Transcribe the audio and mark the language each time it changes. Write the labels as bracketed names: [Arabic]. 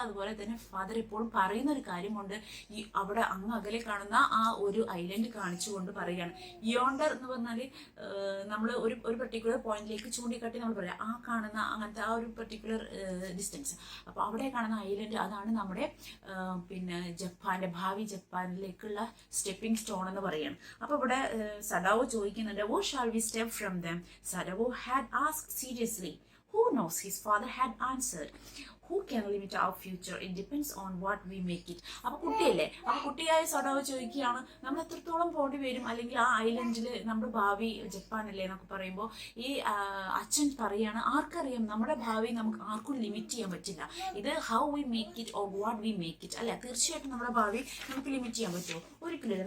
[Malayalam] അതുപോലെ തന്നെ ഫാദർ എപ്പോഴും പറയുന്ന ഒരു കാര്യമുണ്ട്, ഈ അവിടെ അങ്ങ് അകലെ കാണുന്ന ആ ഒരു ഐലൻഡ് കാണിച്ചുകൊണ്ട് പറയുകയാണ്. യോണ്ടർ എന്ന് പറഞ്ഞാൽ നമ്മൾ ഒരു പെർട്ടിക്കുലർ പോയിന്റിലേക്ക് ചൂണ്ടിക്കാട്ടി നമ്മൾ പറയാം, ആ കാണുന്ന അങ്ങനത്തെ ആ ഒരു പെർട്ടിക്കുലർ ഡിസ്റ്റൻസ്. അപ്പോൾ അവിടെ കാണുന്ന ഐലൻഡ്, അതാണ് നമ്മുടെ പിന്നെ ജപ്പാന്റെ ഭാവി ജപ്പാനിലേക്കുള്ള സ്റ്റെപ്പിംഗ് സ്റ്റോൺ എന്ന് പറയുകയാണ്. അപ്പോൾ ഇവിടെ സഡാവോ ചോദിക്കുന്നുണ്ട്, [English] "Who shall we step from them?" Sadao had asked seriously. "Who knows?" his father had answered. "Who can limit our future? It depends on what we make it." [Malayalam] അപ്പോൾ കുട്ടിയല്ലേ, അപ്പോൾ കുട്ടിയായ സഡാവോ ചോദിക്കുകയാണ്, നമ്മൾ എത്രത്തോളം പോണ്ടി വരും, അല്ലെങ്കിൽ ആ ഐലൻഡിൽ നമ്മുടെ ഭാവി ജപ്പാനല്ലേ എന്നൊക്കെ പറയുമ്പോൾ ഈ അച്ഛൻ പറയാണ്, ആർക്കറിയാം, നമ്മുടെ ഭാവി നമുക്ക് ആർക്കും ലിമിറ്റ് ചെയ്യാൻ പറ്റില്ല. ഇത് [English] how we make it [Malayalam] or what we make it. അല്ല, തീർച്ചയായിട്ടും നമ്മുടെ ഭാവി നമുക്ക് ലിമിറ്റ് ചെയ്യാൻ പറ്റുമോ? ഒരിക്കലും.